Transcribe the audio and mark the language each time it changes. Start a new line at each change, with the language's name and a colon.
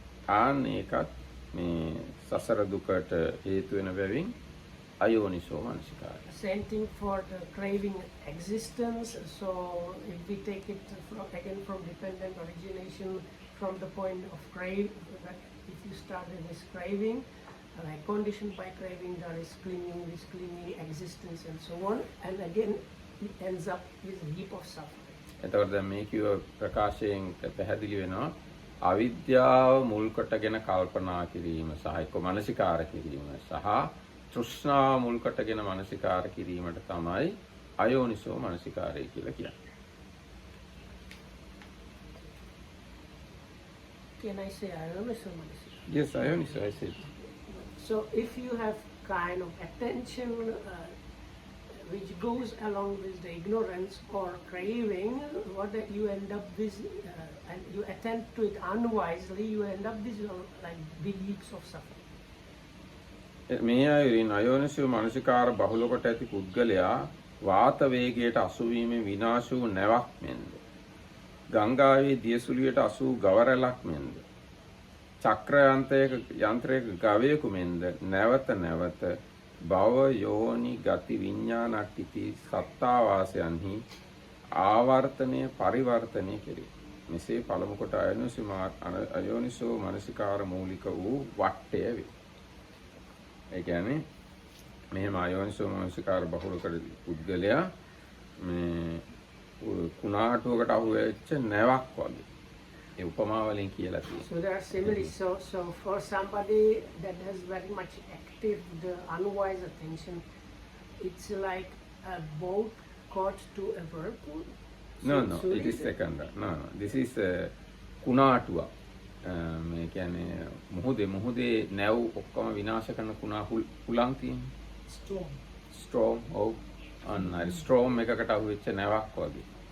Sinhala: ආන් ඒකත් මේ සසර දුකට හේතු වෙන බැවින් අයෝනිසෝ මනසිකාරය.
English: Same thing for the craving existence. So if we take it again from dependent origination, from the point of crave, if you started with craving, like conditioned by craving, there is clinging, existence, and so on, and again it ends up with a heap of suffering.
Sinhala: එතකොට දැන් මේ කිව්ව ප්‍රකාශයෙන් පැහැදිලි වෙනවා අවිද්‍යාව මුල් කොටගෙන කල්පනා කිරීම සහ එක්ක මනසිකාර කිරීම සහ තෘෂ්ණාව මුල් කොටගෙන මනසිකාර කිරීමට තමයි අයෝනිසෝ මනසිකාරය කියලා කියන්නේ.
English: Can I say ayoniso? Yes, ayoniso, I said. So if you have kind of attention which goes along with the ignorance or craving, what that you end up with, and you attend to it unwisely, you end up with like big heaps of suffering.
Sinhala: මේ අයුරින් අයෝනිසෝ මනසිකාර බහුල කොට ඇති පුද්ගලයා වාත වේගයට අසු වීමෙන් විනාශ වූ නැවක් මෙන්ද ගංගාවේ දියසුලියට අසු වූ ගවරැලක් මෙන්ද චක්‍ර යන්ත්‍රයක ගවයෙකු මෙන්ද නැවත භව යෝනි ගති විඤ්ඤාණට්ඨිති සත්තාවාසයන්හි ආවර්තනය පරිවර්තනය කෙරේ. මෙසේ පළමු කොට අයෝනිසෝ මනසිකාර මූලික වූ වට්ටය වේ. ඒ කියන්නේ මෙහෙම අයෝනිසෝ මනසිකාර බහුල කර පුද්ගලයා මේ කුණාටුවකට අහු වෙච්ච නැවක් වගේ. ඒ උපමා වලින් කියලා තියෙනවා.
English: So there are similes. So for somebody that has very much active the unwise attention, it's like a boat caught to a whirlpool. No, it is second. No, this is කුණාටුව.
Sinhala: මේ කියන්නේ මුහුදේ නැව් ඔක්කොම විනාශ කරන කුණා හුලං තියෙන්නේ. Storm. ඔව්. අන්න හරි ස්ට්‍රෝම් එකකට අහු වෙච්ච නැවක් වගේ.